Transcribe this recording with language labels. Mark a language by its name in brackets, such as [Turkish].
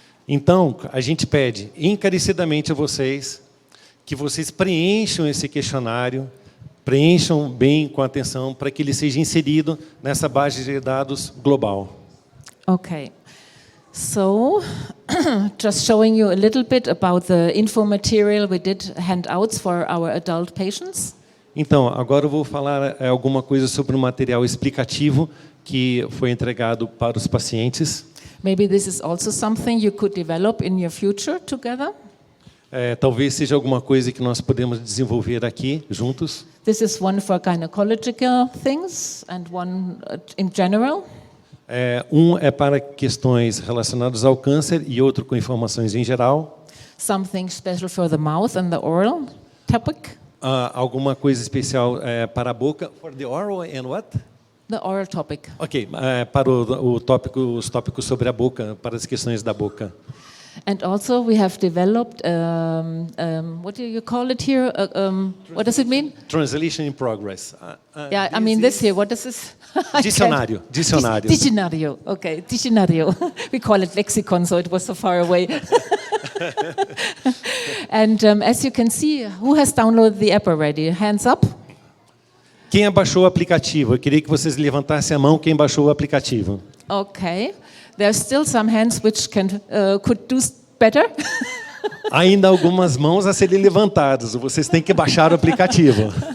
[Portuguese] Então, a gente pede encarecidamente a vocês que vocês preencham esse questionário, preencham bem com atenção para que ele seja inserido nessa base de dados global. [English] Okay. So, just showing you a little bit about the info material we did handouts for our adult patients. [Portuguese] Então, agora eu vou falar alguma coisa sobre o material explicativo que foi entregado para os pacientes. [English] Maybe this is also something you could develop in your future together. [Portuguese] Talvez seja alguma coisa que nós podemos desenvolver aqui juntos. [English] This is one for gynecological things and one in general. [Portuguese] Um é para questões relacionadas ao câncer e outro com informações em geral. [English] Something special for the mouth and the oral topic. [Portuguese] Alguma coisa especial para a boca. [English] For the oral and what? The oral topic. [Portuguese] Ok, para os tópicos sobre a boca, para as questões da boca. [English] And also we have developed, what do you call it here? What does it mean? Translation in progress. Yeah, I mean this here, what does this? [Portuguese] Dicionário. Dicionário, okay, dicionário. [English] We call it lexicon, so it was so far away. And as you can see, who has downloaded the app already? Hands up. [Portuguese] Quem baixou o aplicativo? Eu queria que vocês levantassem a mão quem baixou o aplicativo. [English] Okay. There are still some hands which could do better. [Portuguese] Ainda algumas mãos a serem levantadas. Vocês têm que baixar o aplicativo.